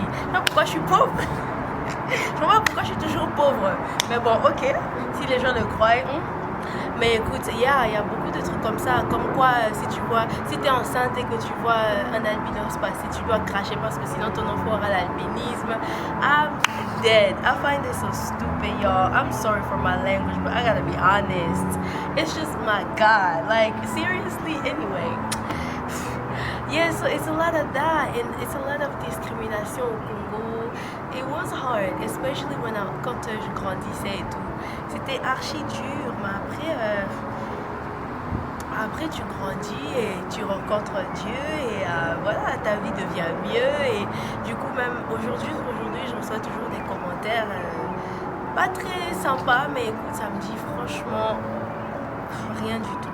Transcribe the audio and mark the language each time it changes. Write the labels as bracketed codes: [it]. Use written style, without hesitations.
[fr] Je sais pas pourquoi je suis pauvre. Je sais pas pourquoi je suis toujours pauvre. Mais bon, ok, si les gens le croient. Mais écoute, il y a beaucoup de trucs comme ça. Comme quoi, si tu es enceinte et que tu vois un albinos passer, tu dois cracher parce que sinon ton enfant aura l'albinisme. [en] I'm dead. I find this so stupid, y'all. I'm sorry for my language, but I gotta be honest. It's just my God. Like, seriously, anyway. Yeah, so it's a lot of that. And it's a lot of discrimination [fr] au Congo. [en] It was hard, especially [fr] quand je grandissais et tout. C'était archi dur, mais après tu grandis et tu rencontres Dieu et voilà, ta vie devient mieux. Et du coup, même aujourd'hui je reçois toujours des commentaires pas très sympas, mais écoute, ça me dit franchement rien du tout.